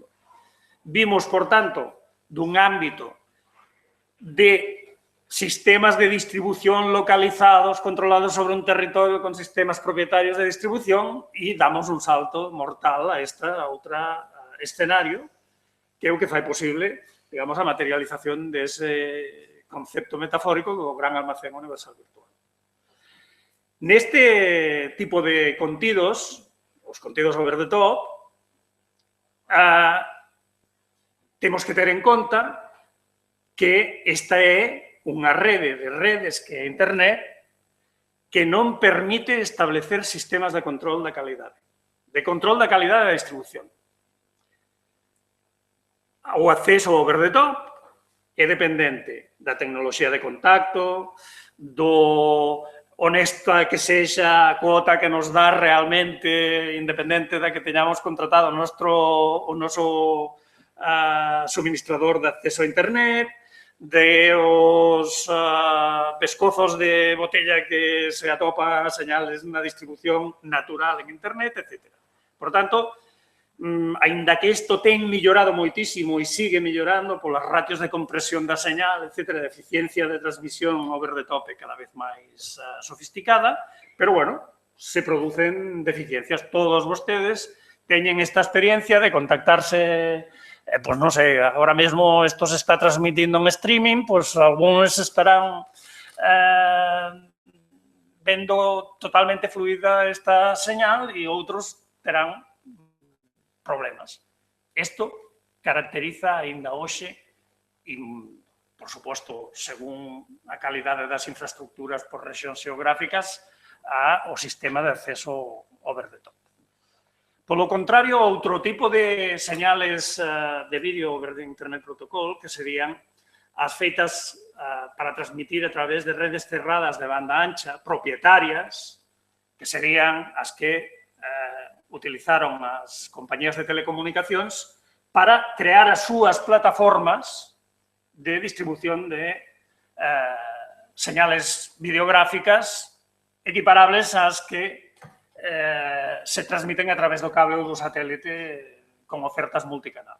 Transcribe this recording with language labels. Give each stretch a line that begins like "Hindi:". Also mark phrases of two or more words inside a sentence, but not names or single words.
Galician: Vimos, por tanto, dun ámbito de sistemas de distribución localizados, controlados sobre un territorio con sistemas propietarios de distribución e damos un salto mortal a este outro escenario que é o que fai posible, digamos, a materialización dese concepto metafórico do gran almacén universal virtual. Neste tipo de contidos, os contidos
English: over the top,
Galician: temos que ter en conta que esta é unha rede de redes que é Internet que non permite establecer sistemas de control da calidade, da distribución. O acceso
English: over the top
Galician: é dependente da tecnoloxía de contacto, do honesta que sexa a cuota que nos dá realmente, independente da que teñamos contratado o noso suministrador de acceso a Internet, de os pescozos de botella que se atopa a señales na distribución natural en Internet, etc. Por tanto, aínda que isto ten mellorado moitísimo e sigue mellorando polas ratios de compresión da señal, etc., de eficiencia de transmisión
English: over the top
Galician: cada vez máis sofisticada, pero, bueno, se producen deficiencias. Todos vostedes teñen esta experiencia de contactarse, pues non sei, agora mesmo isto se está transmitindo en streaming, pues algúns estarán vendo totalmente fluida esta señal e outros terán problemas. Isto caracteriza aínda hoxe e, por suposto, según a calidade das infraestructuras por rexións xeográficas, o sistema de acceso
English: over the top.
Galician: Polo contrario, outro tipo de señales de vídeo
English: over the Internet Protocol,
Galician: que serían as feitas para transmitir a través de redes cerradas de banda ancha, propietarias, que serían as que utilizaron as compañías de telecomunicacións para crear as súas plataformas de distribución de señales videográficas equiparables ás que se transmiten a través do cable ou do satélite con ofertas multicanal.